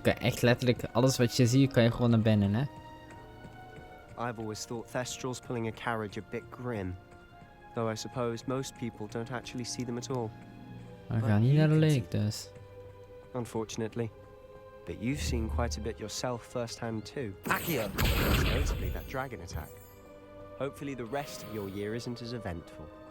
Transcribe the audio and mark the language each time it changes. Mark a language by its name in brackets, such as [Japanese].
[Dutch] Je kan echt letterlijk alles wat je ziet, kan je gewoon naar binnen, hè. [English] I've always thought Thestrals pulling a carriage a bit grim. Though I suppose most people don't actually see them at all. [Dutch] We gaan niet naar de lake, dus. [English] Unfortunately. But you've seen quite a bit yourself firsthand too. Accio! Most notably that dragon attack. Hopefully the rest of your year isn't as eventful.